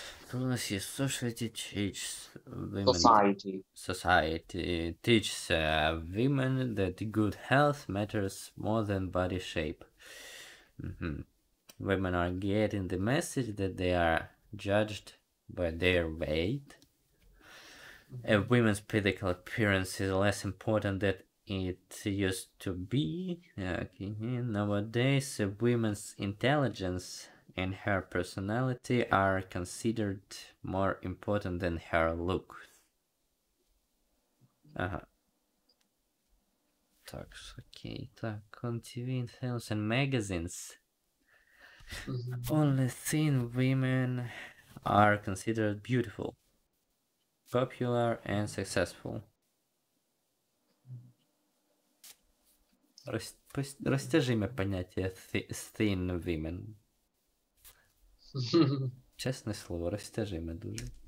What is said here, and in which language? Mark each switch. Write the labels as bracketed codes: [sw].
[uk] Тут у нас є [en] society teaches women... Society teaches women that good health matters more than body shape. Women are getting the message that they are judged by their weight. A woman's physical appearance is less important than it used to be. Nowadays, a woman's intelligence and her personality are considered more important than her looks. [uk] Так, окей. [en] Так, on TV, films and magazines. Only thin women are considered beautiful, popular and successful. [uk] Розтяжиме поняття [en] thin women. [uk] Чесне слово, розтяжиме дуже.